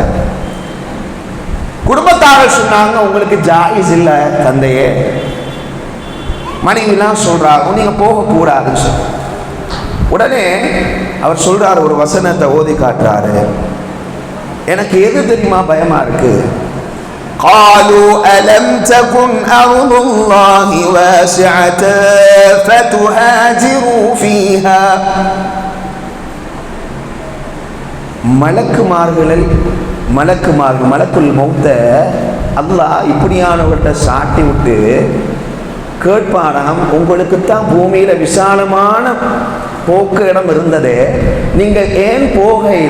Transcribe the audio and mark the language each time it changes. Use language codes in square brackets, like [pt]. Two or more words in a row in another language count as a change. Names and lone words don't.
[ta] குடும்பத்தார்கள் சொன்னாங்க, உங்களுக்கு ஜாயிஸ் இல்லை தந்தையே. மனைவிலாம் சொல்றாங்க, நீங்க போகக்கூடாதுன்னு சொல்லி. உடனே அவர் சொல்றாரு, ஒரு வசனத்தை ஓதி காட்டுறாரு, எனக்கு எது தெரியுமா பயமா இருக்கு, [ar] قالوا ألم تكن أرض الله واسعة فتهاجروا فيها. ملك الموت [ta] அல்லாஹ் இப்படியானவர்கிட்ட சாட்டி விட்டு கேட்பானாம், உங்களுக்குத்தான் பூமியில விசாலமான போக்கு இடம் இருந்ததே, நீங்கள் ஏன் போகையில?